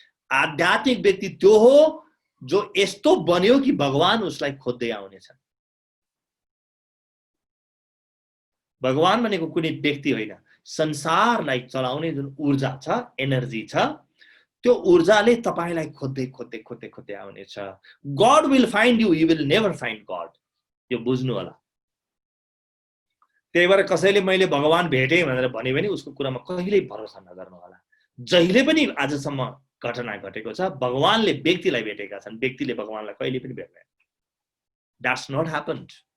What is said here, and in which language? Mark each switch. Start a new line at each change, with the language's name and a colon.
Nepali: आध्यात्मिक व्यक्ति त्यो हो जो यस्तो बन्यो कि भगवान उसलाई खोज्दै आउनेछ। भगवान भनेको कुनै व्यक्ति होइन, संसारलाई चलाउने जुन ऊर्जा छ, एनर्जी छ, त्यो ऊर्जाले तपाईलाई खोज्दै खोज्दै खोज्दै खोज्दै आउनेछ।
English: God will find you, you will never find God.
Nepali: यो बुझ्नु होला। त्यही भएर कसैले मैले भगवान भेटेँ भनेर भन्यो भने उसको कुरामा कहिल्यै भरोसा नगर्नु होला। जहिले पनि आजसम्म घटना घटेको छ भगवानले व्यक्तिलाई भेटेका छन्, व्यक्तिले भगवानलाई कहिले पनि भेट्दैन।
English: That's not happened.